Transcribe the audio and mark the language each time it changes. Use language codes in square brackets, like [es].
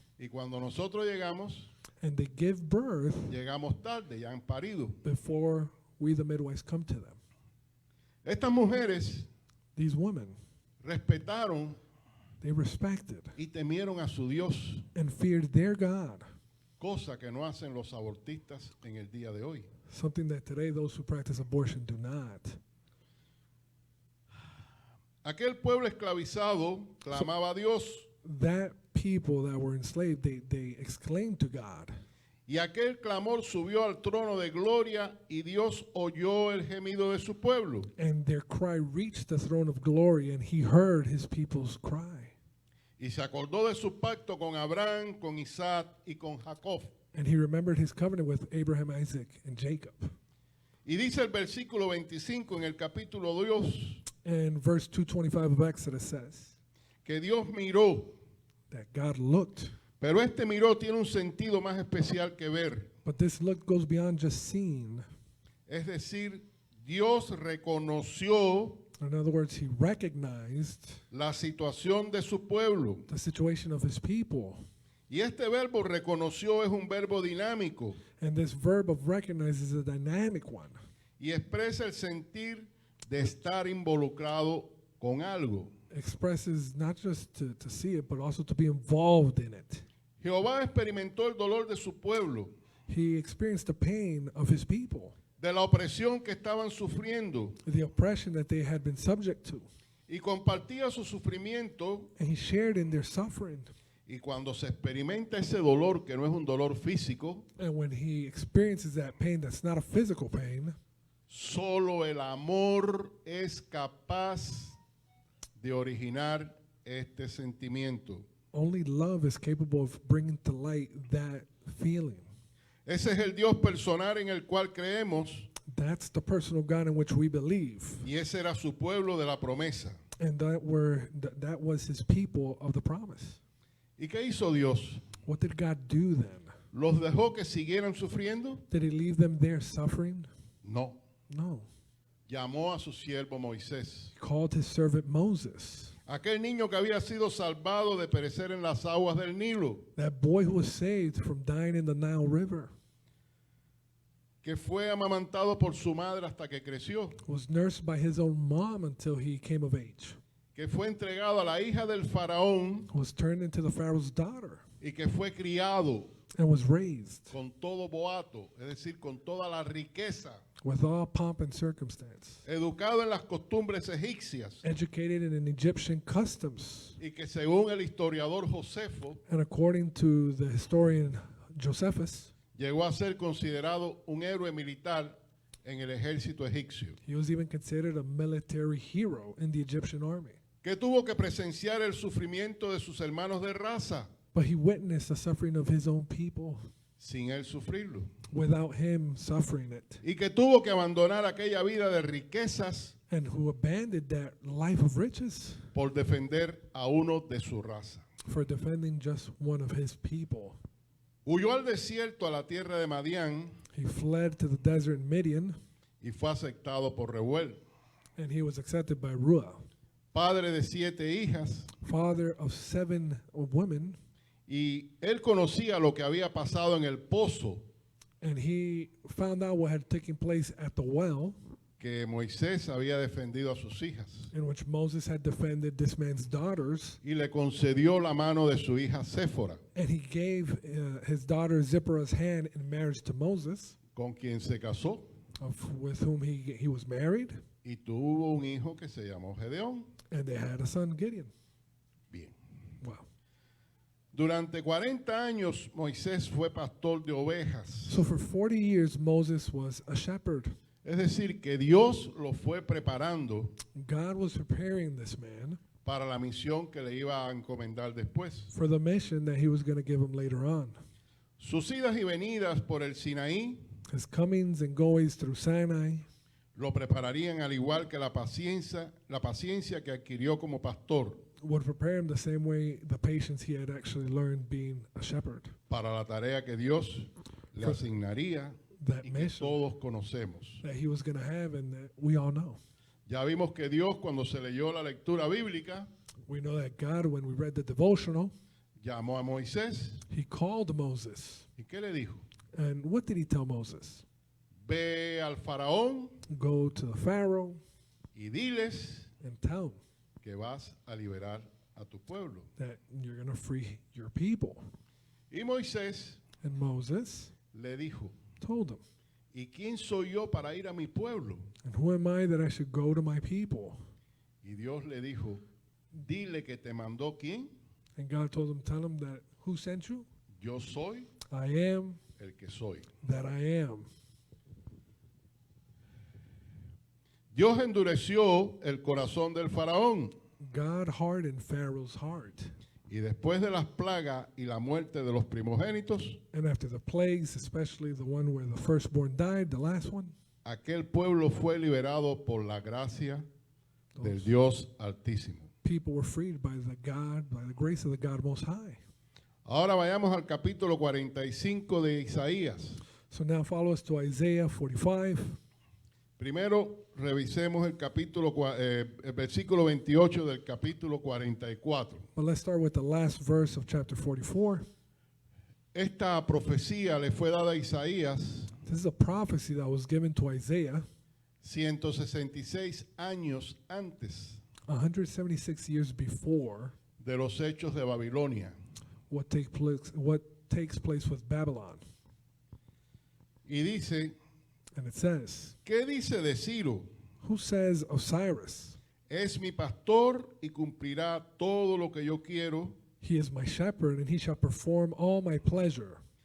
[es] Y cuando nosotros llegamos, [en] and they give birth [es] llegamos tarde, ya han parido. [en] before we, the midwives, come to them. [es] Estas mujeres [en] These women, [es] respetaron [en] they respected [es] y temieron a su Dios. [en] and feared their God. [es] cosa que no hacen los abortistas en el día de hoy. [en] something that today those who practice abortion do not. [es] Aquel pueblo esclavizado clamaba a Dios, [en] That people that were enslaved, they exclaimed to God. [es] y aquel clamor subió al trono de gloria, y Dios oyó el gemido de su pueblo. [en] And their cry reached the throne of glory, and he heard his people's cry. [es] Y se acordó de su pacto con Abraham, con Isaac y con Jacob. [en] And he remembered his covenant with Abraham, Isaac, and Jacob. [es] Y dice el versículo 25 en el capítulo 2, [en] And verse 225 of Exodus says [es] que Dios miró, [en] that God looked, [es] pero este miró tiene un sentido más especial que ver. [en] but this look goes beyond just seeing. [es] Es decir, Dios reconoció [en] In other words, he recognized [es] la situación de su pueblo. [en] the situation of his people. [es] Y este verbo reconoció es un verbo dinámico [en] And this verb of recognize is a dynamic one. [es] y expresa el sentir de estar involucrado con algo. [en] Expresses not just to see it, but also to be involved in it. [es] Jehová experimentó el dolor de su pueblo, [en] He experienced the pain of his people, [es] de la opresión que estaban sufriendo, [en] the oppression that they had been subject to. [es] y compartía su sufrimiento. [en] And he shared in their suffering. [es] Y cuando se experimenta ese dolor, que no es un dolor físico, [en] And when he experiences that pain that's not a physical pain, [es] solo el amor es capaz de originar este sentimiento. [en] only love is capable of bringing to light that feeling. [es] Ese es el Dios personal en el cual creemos, [en] That's the personal God in which we believe. [es] y ese era su pueblo de la promesa. [en] And that was his people of the promise. [es] ¿Y qué hizo Dios? [en] What did God do then? [es] ¿Los dejó que siguieran sufriendo? [en] Did he leave them there suffering? [es] No. [en] No. [es] Llamó a su siervo Moisés, [en] He called his servant Moses, [es] aquel niño que había sido salvado de perecer en las aguas del Nilo, [en] that boy who was saved from dying in the Nile River, [es] que fue amamantado por su madre hasta que creció, [en] was nursed by his own mom until he came of age, [es] que fue entregado a la hija del faraón [en] was turned into the Pharaoh's daughter, [es] y que fue criado [en] and was raised [es] con todo boato, es decir, con toda la riqueza, [en] with all pomp and circumstance, [es] educado en las costumbres egipcias, [en] educated in Egyptian customs, [es] y que según el historiador Josefo, [en] and according to the historian Josephus, [es] llegó a ser considerado un héroe militar en el ejército egipcio, [en] he was even considered a military hero in the Egyptian army. [es] que tuvo que presenciar el sufrimiento de sus hermanos de raza [en] But he witnessed the suffering of his own people [es] sin él sufrirlo, [en] without him suffering it, [es] y que tuvo que abandonar aquella vida de riquezas [en] and who abandoned that life of riches [es] por defender a uno de su raza. [en] for defending just one of his people. [es] Huyó al desierto, a la tierra de Madián, [en] He fled to the desert in Midian, [es] y fue aceptado por Reuel, [en] and he was accepted by Ruah, [es] padre de 7 hijas, [en] father of 7 women, [es] y él conocía lo que había pasado en el pozo [en] and he found out what had taken place at the well [es] que Moisés había defendido a sus hijas, [en] in which Moses had defended this man's daughters, [es] y le concedió la mano de su hija Séfora, [en] and he gave his daughter Zipporah's hand in marriage to Moses, [es] con quien se casó, [en] with whom he was married, [es] y tuvo un hijo que se llamó Gedeón. [en] and they had a son, Gideon. [es] Bien. [en] Wow. [es] Durante 40 años Moisés fue pastor de ovejas, [en] So for 40 years, Moses was a shepherd. [es] es decir, que Dios lo fue preparando [en] God was preparing this man [es] para la misión que le iba a encomendar después. [en] for the mission that he was going to give him later on. [es] Sus idas y venidas por el Sinaí [en] His comings and goings through Sinai [es] lo prepararían al igual que la paciencia que adquirió como pastor [en] would prepare him the same way the patience he had actually learned being a shepherd. [es] para la tarea que Dios le asignaría [en] That [es] y que [en] mission [es] todos conocemos. [en] that he was going to have and that we all know. [es] Ya vimos que Dios, cuando se leyó la lectura bíblica, [en] We know that God, when we read the devotional, [es] llamó a Moisés. [en] he called Moses. [es] ¿Y qué le dijo? [en] And what did he tell Moses? [es] Ve al faraón [en] Go to the Pharaoh [es] y diles [en] and tell him [es] que vas a liberar a tu pueblo. [en] that you're going to free your people. [es] Y Moisés [en] And Moses [es] le dijo, [en] told him, [es] ¿y quién soy yo para ir a mi pueblo? [en] and who am I that I should go to my people? [es] Y Dios le dijo, dile que te mandó quién. [en] And God told him, tell him that who sent you? [es] Yo soy [en] I am [es] el que soy. [en] that I am. [es] Dios endureció el corazón del faraón. [en] God hardened Pharaoh's heart. [es] Y después de las plagas y la muerte de los primogénitos, [en] And after the plagues, especially the one where the firstborn died, the last one, [es] aquel pueblo fue liberado por la gracia del [en] those [es] Dios Altísimo. [en] people were freed by the grace of the God Most High. [es] Ahora vayamos al capítulo 45 de Isaías. [en] So now follow us to Isaiah 45. [es] Primero revisemos el versículo 28 del capítulo 44. [en] But let's start with the last verse of chapter 44. [es] Esta profecía le fue dada a Isaías [en] This is a prophecy that was given to Isaiah [es] 166 años antes [en] 176 years before [es] de los hechos de Babilonia. [en] what takes place with Babylon. [es] Y dice, [en] And it says, [es] ¿qué dice de Ciro? [en] who says of Cyrus, [es] Es mi pastor y cumplirá todo lo que yo quiero. [en] he is my shepherd, and he shall perform all my pleasure.